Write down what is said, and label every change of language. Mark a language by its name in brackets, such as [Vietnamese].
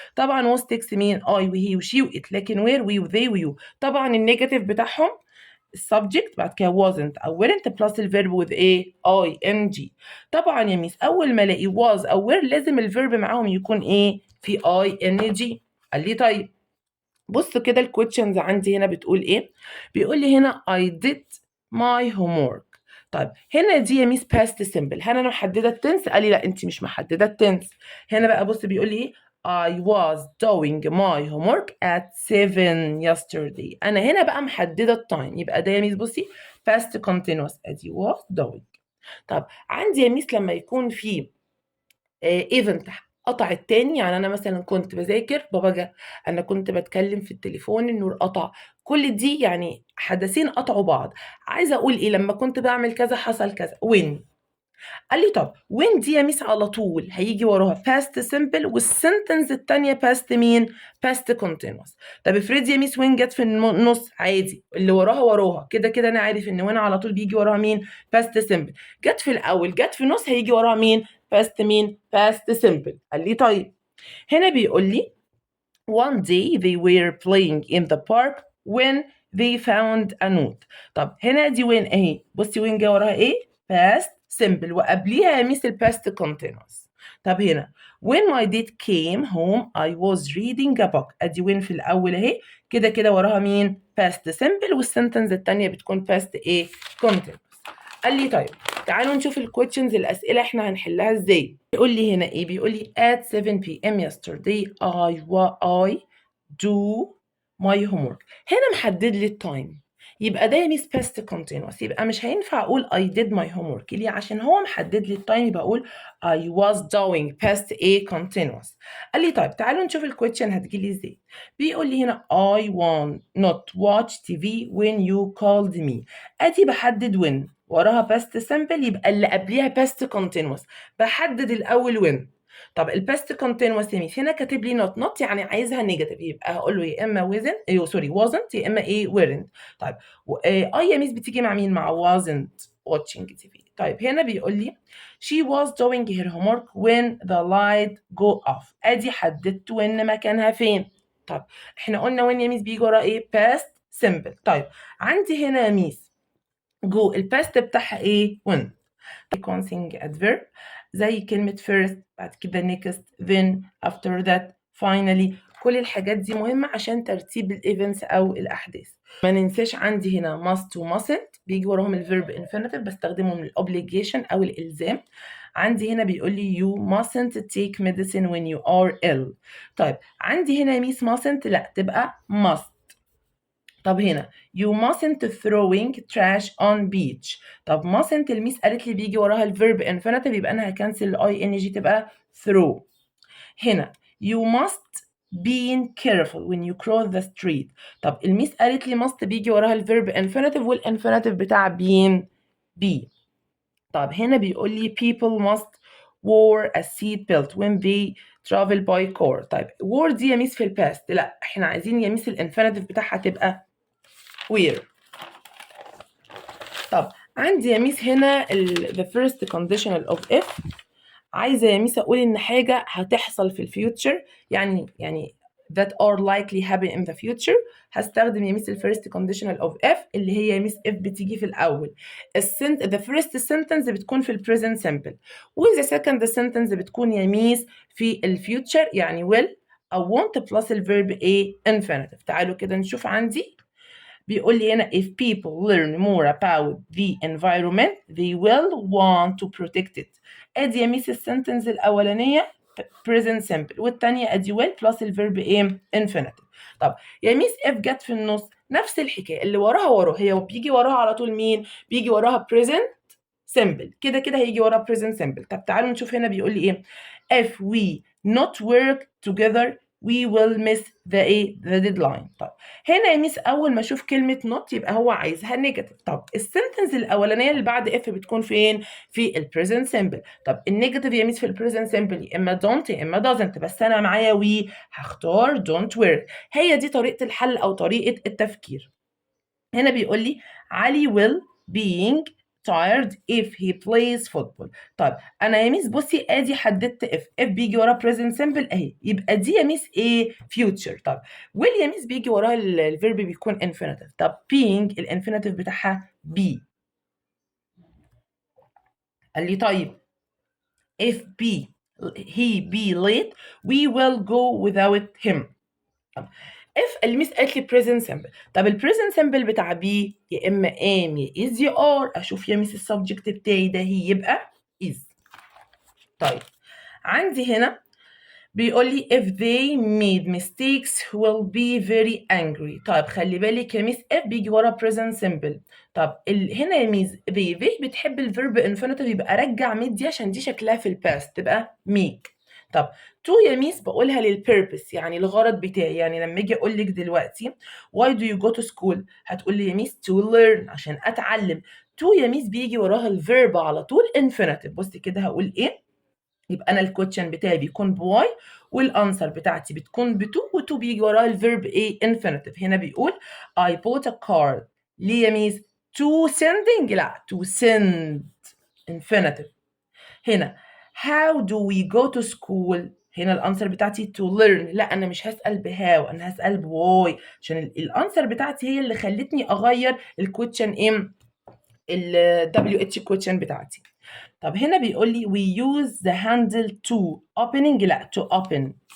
[Arabic] طبعا was تكس مين؟ I وهي وشي وإت، لكن [English] were we [Arabic] وذي ويو. طبعا النيجاتيف بتاعهم السبجكت، بعد كده wasn't او weren't بلس الفيرب with ايه؟ ing. طبعا يا ميس اول ما الاقي was او were لازم الفيرب معاهم يكون ايه؟ في ing. قال لي طيب بص كده الكويشنز عندي هنا بتقول ايه. بيقول لي هنا [English] I did my homework. [Arabic] طيب هنا دي يا ميس past simple، هل انا محدده التنس؟ قال لي لا انت مش محدده التنس. هنا بقى بص بيقول لي ايه. [English] I was doing my homework at 7 yesterday. [Arabic] انا هنا بقى محدده التايم، يبقى ده يا ميس بصي past continuous ادي was doing. طب عندي يا ميس لما يكون في ايفنت قطع التاني، يعني انا مثلا كنت بذاكر بابا جه، انا كنت بتكلم في التليفون النور قطع، كل دي يعني حدثين قطعوا بعض. عايزة أقول إيه لما كنت بعمل كذا حصل كذا when. قال لي طب when دي يا ميس على طول هيجي وراها past simple والسنتنس التانية past مين؟ past continuous. طب افرضي يا ميس when جت في النص عادي اللي وراها كده كده أنا عارف إن when على طول بيجي وراها مين؟ past simple. جت في الأول جت في النص هيجي وراها مين؟ past مين؟ past simple. قال لي طيب هنا بيقول لي [English] one day they were playing in the park when they found a note. [Arabic] طب هنا دي when اهي بصي when جه وراها ايه؟ past simple وقبليها يا ميس past continuous. طب هنا [English] when my dad came home I was reading a book. [Arabic] ادي when في الاول اهي كده كده وراها مين؟ past simple والسنتنس التانية بتكون past ايه؟ continuous. قال لي طيب تعالوا نشوف الكويشنز الأسئلة احنا هنحلها ازاي. بيقول لي هنا ايه؟ بيقول لي [English] at 7 p.m. yesterday I do my homework. [Arabic] هنا محدد لي التايم يبقى ده يا ميس past continuous يبقى مش هينفع اقول [English] I did my homework. [Arabic] ليه؟ عشان هو محدد لي التايم يبقى اقول [English] I was doing [Arabic] past a continuous. قال لي طيب تعالوا نشوف الكويشن هتجيلي ازاي. بيقول لي هنا [English] I want not watch TV when you called me. [Arabic] ادي بحدد when وراها past simple يبقى اللي قبليها past continuous بحدد الاول when. طب الباست كونتينوس يا ميس هنا كاتب لي not يعني عايزها نيجاتيف يبقى هقول له يا اما wasn't يا اما ايه weren't. طيب يا ميس بتيجي مع مين؟ مع [English] wasn't watching TV. [Arabic] طيب هنا بيقول لي [English] she was doing her homework when the light go off. [Arabic] ادي حددت when مكانها فين. طب احنا قلنا when يا ميس بيجي ورا ايه؟ past simple. طيب عندي هنا يا ميس جو الباست بتاعها ايه؟ when. [English] sequencing adverb [Arabic] زي كلمة [English] first [Arabic] بعد كده [English] next then after that finally. [Arabic] كل الحاجات دي مهمة عشان ترتيب الايفنتس أو الأحداث. ما ننساش عندي هنا must و mustn't بيجي وراهم الفيرب infinitive بستخدمهم للobligation أو الإلزام. عندي هنا بيقول لي [English] you mustn't take medicine when you are ill. [Arabic] طيب عندي هنا ميس mustn't لا تبقى must. طب هنا [English] you mustn't throwing trash on beach. [Arabic] طب mustn't الميس قالت لي بيجي وراها الفيرب infinitive يبقى انا هكنسل الاي ان جي تبقى throw. [English] هنا you must be careful when you cross the street. [Arabic] طب الميس قالت لي must بيجي وراها الفيرب infinitive والانفينيتيف بتاع being be. طب هنا بيقول لي [English] people must wear a seat belt when they travel by car. [Arabic] طيب wear دي يا ميس في الباست لا احنا عايزين يا ميس الانفينيتيف بتاعها تبقى where. طب عندي يا ميس هنا [English] the first conditional of if [Arabic] عايزة يا ميس أقول إن حاجة هتحصل في الفيوتشر يعني [English] that are likely happen in the future. [Arabic] هستخدم يا ميس first conditional of if اللي هي يا ميس if بتيجي في الأول. [English] the first sentence بتكون في present simple the second sentence [Arabic] بتكون يا ميس في الفيوتشر يعني [English] will أو want plus الverb a infinitive. [Arabic] تعالوا كده نشوف عندي بيقول لي هنا [English] if people learn more about the environment they will want to protect it. [Arabic] ادي يا ميس السنتنس الاولانيه present simple والثانيه ادي will plus الفيرب ايه infinitive. طب يا ميس if جت في النص نفس الحكايه اللي وراها هي بيجي وراها على طول مين؟ بيجي وراها present simple كده كده هيجي وراها present simple. طب تعالوا نشوف هنا بيقول لي ايه [English] if we not work together we will miss the deadline. [Arabic] طب هنا يا ميس اول ما اشوف كلمه not يبقى هو عايزها نيجاتيف. طب السنتنس الاولانيه اللي بعد اف بتكون فين؟ في البريزنت سمبل. طب النيجاتيف يا ميس في البريزنت سمبل يا اما don't يا اما doesn't بس انا معايا وي هختار [English] don't work. [Arabic] هي دي طريقه الحل او طريقه التفكير. هنا بيقول لي [English] علي will being tired if he plays football. [Arabic] طيب انا يا ميس بصي ادي حددت if بيجي وراه present simple اهي يبقى دي يا ميس ايه future. طب will يا ميس بيجي وراها الفيرب بيكون infinitive. طب being الانفينيتيف بتاعها be. قال لي [English] طيب if he be late we will go without him. [Arabic] طب if الميس قالت لي present simple. طب البريزنت simple بتاع بي يا اما am يا is يا are. اشوف يا ميس السبجكت بتاعي ده هي يبقى is. طيب عندي هنا بيقول لي [English] if they made mistakes will be very angry. [Arabic] طيب خلي بالك يا ميس if بيجي ورا present simple. طب هنا يا ميس they بتحب الفيرب infinitive يبقى رجع made دي عشان دي شكلها في الباست تبقى make. طب to يا ميس بقولها للبيربس، يعني الغرض بتاعي. يعني لما اجي اقول لك دلوقتي [English] why do you go to school، [Arabic] هتقول لي يا ميس [English] to learn، [Arabic] عشان اتعلم. to يا ميس بيجي وراها الفيرب على طول infinitive. بص كده هقول ايه، يبقى انا الكويشن بتاعي بيكون بواي والانسر بتاعتي بتكون بتو، وتو بيجي وراها الفيرب ايه infinitive. [English] هنا بيقول I bought a card. [Arabic] ليه يا ميس؟ [English] to sending؟ لا to send infinitive. هنا how do we go to school؟ [Arabic] هنا الانسر بتاعتي [English] to learn. [Arabic] لا انا مش هسأل بهاو، انا هسأل بواي، عشان الانسر بتاعتي هي اللي خلتني اغير الكويشن ايه، ال WH question بتاعتي. طب هنا بيقول لي [English] we use the handle to opening، لا to open.